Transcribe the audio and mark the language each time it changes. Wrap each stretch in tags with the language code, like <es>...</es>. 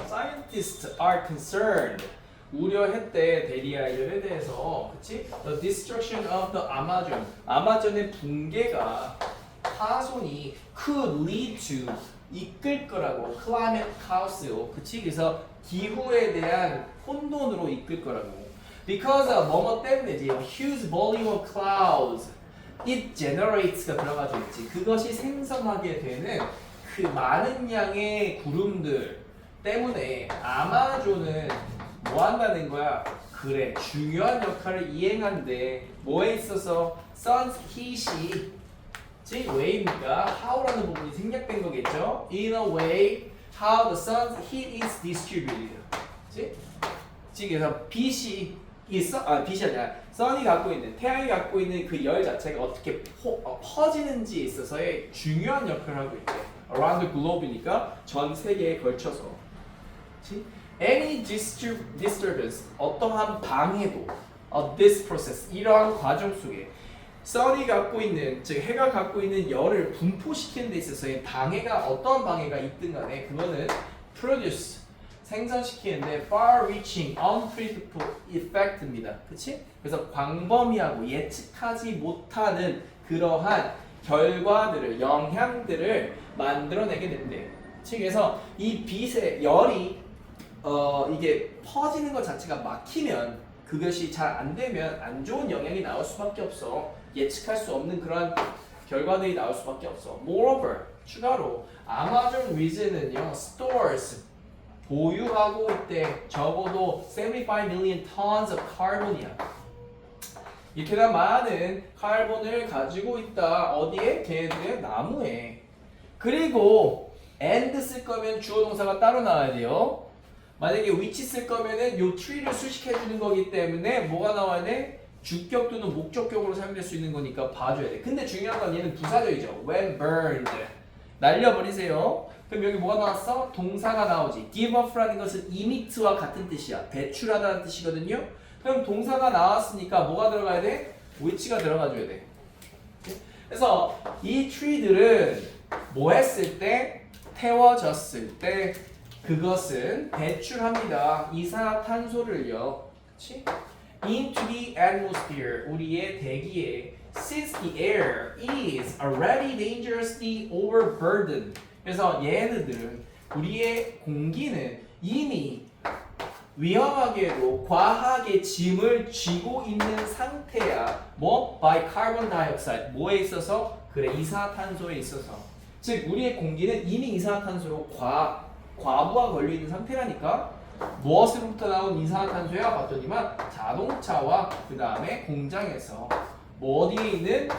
<en>Scientists are concerned.</en> <ko>우려했대 대리아이들에 대해서, 그치?</ko> <en>The destruction of the Amazon.</en> <ko>아마존의 붕괴가 파손이</ko> <en>could lead to</en> <ko>이끌 거라고</ko> <en>climate chaos</en> <ko>요. 그치? 그래서 기후에 대한 혼돈으로 이끌 거라고.</ko> <en>Because of</en> <ko>뭐뭐 때문에지.</ko> <en>Huge volume of clouds.</en> <ko>It generates가 들어가져 있지. 그것이 생성하게 되는 그 많은 양의 구름들 때문에 아마존은 뭐 한다는 거야? 그래, 중요한 역할을 이행한데 뭐에 있어서? sun's heat이 왜입니까? how라는 부분이 생략된 거겠죠?</ko> <en>in a way how the sun's heat is distributed.</en> <ko>그치? 그래서 빛이 빛이 아니라 sun이 갖고 있는, 태양이 갖고 있는 그 열 자체가 어떻게 퍼지는지에 있어서의 중요한 역할을 하고 있대.</ko> <en>around the globe</en> <ko>이니까 전 세계에 걸쳐서. 그치?</ko> <en>Any disturbance,</en> <ko>어떠한 방해도</ko> <en>of this process,</en> <ko>이러한 과정 속에 sun이 갖고 있는, 즉 해가 갖고 있는 열을 분포시키는 데 있어서의 방해가 어떠한 방해가 있든 간에 그거는 produce, 생산시키는데</ko> <en>far-reaching, unpredictable effect</en> <ko>입니다. 그치? 그래서 광범위하고 예측하지 못하는 그러한 결과들을, 영향들을 만들어내게 된대요. 그래서 이 빛의 열이 이게 퍼지는 것 자체가 막히면, 그것이 잘 안 되면 안 좋은 영향이 나올 수밖에 없어. 예측할 수 없는 그런 결과들이 나올 수밖에 없어.</ko> <en>Moreover,</en> <ko>추가로 아마존 리전은요, stores, 보유하고 있대. 적어도</ko> <en>75 million tons of carbon이야.</en> <ko>이렇게나 많은 카본을 가지고 있다. 어디에? 걔네들의 나무에. 그리고 and 쓸 거면 주어 동사가 따로 나와야 돼요. 만약에 which 쓸 거면은 요 tree를 수식해 주는 거기 때문에 뭐가 나와야 돼? 주격 또는 목적격으로 사용될 수 있는 거니까 봐줘야 돼. 근데 중요한 건 얘는 부사절이죠. when burned. 날려버리세요. 그럼 여기 뭐가 나왔어? 동사가 나오지. give up라는 것은 emit와 같은 뜻이야. 배출하다는 뜻이거든요. 그럼 동사가 나왔으니까 뭐가 들어가야 돼? which가 들어가줘야 돼. 그래서 이 tree들은 뭐 했을 때? 태워졌을 때 그것은 배출합니다. 이산화탄소를요. 그치?</ko> <en>into the atmosphere,</en> <ko>우리의 대기에.</ko> <en>since the air is already dangerously overburdened.</en> <ko>그래서 얘네들은, 우리의 공기는 이미 위험하게도 과하게 짐을 쥐고 있는 상태야. 뭐?</ko> <en>by carbon dioxide.</en> <ko>뭐에 있어서? 그래, 이산화탄소에 있어서. 즉 우리의 공기는 이미 이산화탄소로 과부하 걸려 있는 상태라니까. 무엇으로부터 나온 이산화탄소야? 봤더니만 자동차와 그 다음에 공장에서 뭐 어디에 있는?</ko>